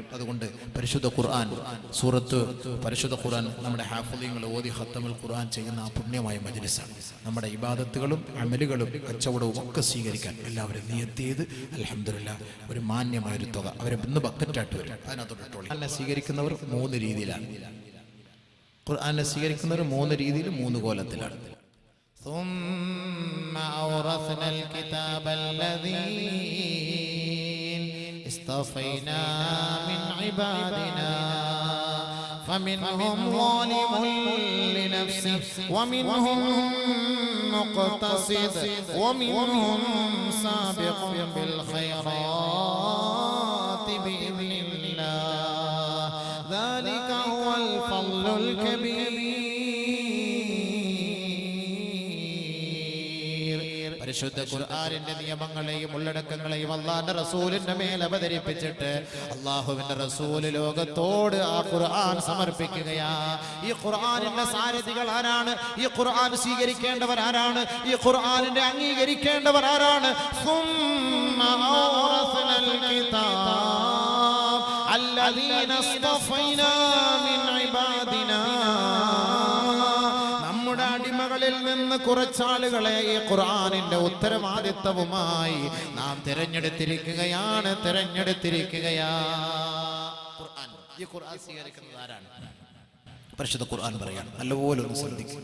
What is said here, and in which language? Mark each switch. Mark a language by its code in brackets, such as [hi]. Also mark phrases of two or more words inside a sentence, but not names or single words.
[ml] അതുകൊണ്ട് പരിശുദ്ധ ഖുർആൻ സൂറത്ത് പരിശുദ്ധ ഖുർആൻ നമ്മുടെ ഹാഫിളീങ്ങൾ ഓതി ഖത്തമുൽ ഖുർആൻ ചെയ്യുന്ന ആ പുണ്യമായ മജ്ലിസാണ്. നമ്മുടെ ഇബാദത്തുകളും അമലുകളും കച്ചവടവും ഒക്കെ സ്വീകരിക്കാൻ എല്ലാവരും നിയത്ത് ചെയ്ത് അൽഹംദുലില്ലാഹ് ഒരു മാന്യമായൊരു തുക അവരെ ഇന്ന് ബക്കറ്റായിട്ട് വരും. അതിനകത്തോട്ട് എന്നെ സ്വീകരിക്കുന്നവർ 3 രീതിയിലാണ്. ഖുർആനെ സ്വീകരിക്കുന്നവർ 3 രീതിയിൽ 3 കോലത്തിലാണ്. [ar] ثم أورثنا الكتاب الذين اصطفينا من عبادنا فمنهم ظالم لنفسه ومنهم مقتصد ومنهم سابق بالخيرات بإذن الله ذلك هو الفضل الكبير. [ml] പരിശുദ്ധ ഖുർആനിന്റെ നിയമങ്ങളെയും ഉള്ളടക്കങ്ങളെയും അല്ലാഹുവിന്റെ റസൂലിന്റെ മേൽ അവതരിപ്പിച്ചിട്ട് അല്ലാഹുവിന്റെ റസൂൽ ലോകത്തോട് ആ ഖുർആൻ സമർപ്പിക്കുകയാ. ഈ ഖുർആനിന്റെ സാരഥികൾ ആരാണ്? ഈ ഖുർആൻ സ്വീകരിക്കേണ്ടവർ ആരാണ്? ഈ ഖുർആനിന്റെ അംഗീകരിക്കേണ്ടവർ ആരാണ്? [ar] ثم أورثنا الكتاب الذين اصطفينا من عبادنا [ml] നമ്മുടെ അടിമകളിൽ നിന്ന് കുറച്ചാളുകളെ ഈ ഖുർആനിന്റെ ഉത്തരവാദിത്വവുമായി നാം തിരഞ്ഞെടുത്തിരിക്കുകയാണ്. ഈ ഖുർആൻ സ്വീകരിക്കുന്നത് ആരാണ്? പരിശുദ്ധ ഖുർആൻ പറയാണ്. നല്ലപോലെ ഒന്ന് ശ്രദ്ധിക്കുക.